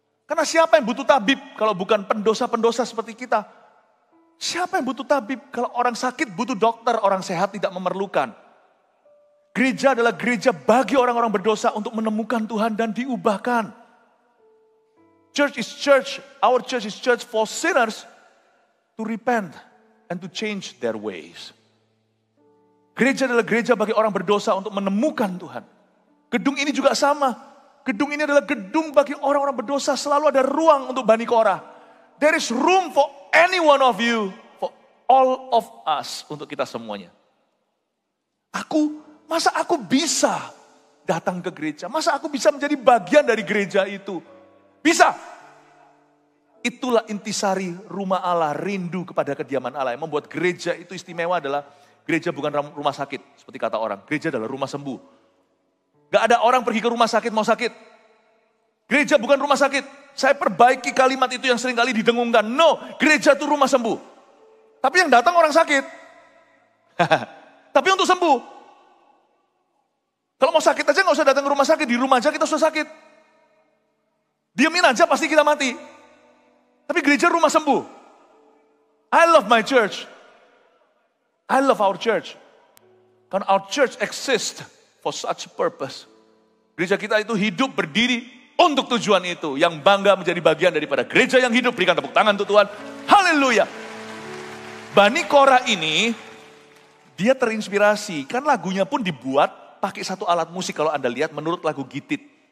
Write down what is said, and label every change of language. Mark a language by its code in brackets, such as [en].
[id] Karena siapa yang butuh tabib kalau bukan pendosa-pendosa seperti kita? Siapa yang butuh tabib kalau orang sakit butuh dokter, orang sehat tidak memerlukan? Gereja adalah gereja bagi orang-orang berdosa untuk menemukan Tuhan dan diubahkan. [en] Church is church, our church is church for sinners to repent and to change their ways. [id] Gereja adalah gereja bagi orang berdosa untuk menemukan Tuhan. Gedung ini juga sama. Gedung ini adalah gedung bagi orang-orang berdosa. Selalu ada ruang untuk Bani Korah. [en] There is room for any one of you, for all of us, [id] untuk kita semuanya. Masa aku bisa datang ke gereja? Masa aku bisa menjadi bagian dari gereja itu? Bisa. Itulah intisari rumah Allah, rindu kepada kediaman Allah. Yang membuat gereja itu istimewa adalah gereja bukan rumah sakit, seperti kata orang. Gereja adalah rumah sembuh. Gak ada orang pergi ke rumah sakit mau sakit. Gereja bukan rumah sakit. Saya perbaiki kalimat itu yang sering kali didengungkan. No, gereja itu rumah sembuh. Tapi yang datang orang sakit. Tapi untuk sembuh. Kalau mau sakit aja gak usah datang ke rumah sakit. Di rumah aja kita sudah sakit. Diamin aja pasti kita mati. Tapi gereja rumah sembuh. [en] I love my church. I love our church. [id] Karena [en] our church exists for such purpose. [id] Gereja kita itu hidup berdiri untuk tujuan itu. Yang bangga menjadi bagian daripada gereja yang hidup. Berikan tepuk tangan untuk Tuhan. Haleluya. Bani Korah ini, dia terinspirasi. Kan lagunya pun dibuat pakai satu alat musik. Kalau Anda lihat menurut lagu Gitit.